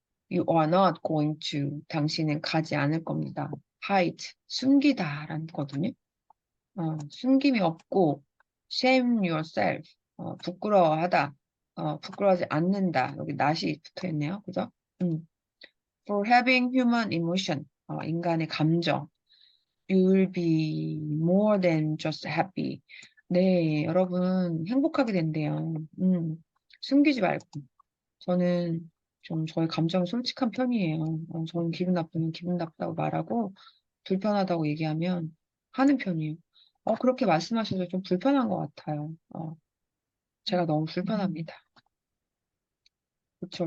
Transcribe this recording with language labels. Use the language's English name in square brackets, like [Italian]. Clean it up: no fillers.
[English] You are not going to. [Korean] 당신은 가지 않을 겁니다. hide, 숨기다라는 거거든요. 숨김이 없고, [English] shame yourself, [Korean] 부끄러워하다, 부끄러워하지 않는다. 여기 not이 붙어 있네요. 그죠? [English] For having human emotion, [Korean] 인간의 감정. [English] You will be more than just happy. [Korean] 네, 여러분 행복하게 된대요. 숨기지 말고. 저는 좀 저의 감정이 솔직한 편이에요. 저는 기분 나쁘면 기분 나쁘다고 말하고 불편하다고 얘기하면 하는 편이에요. 그렇게 말씀하셔서 좀 불편한 것 같아요. 제가 너무 불편합니다. 그렇죠.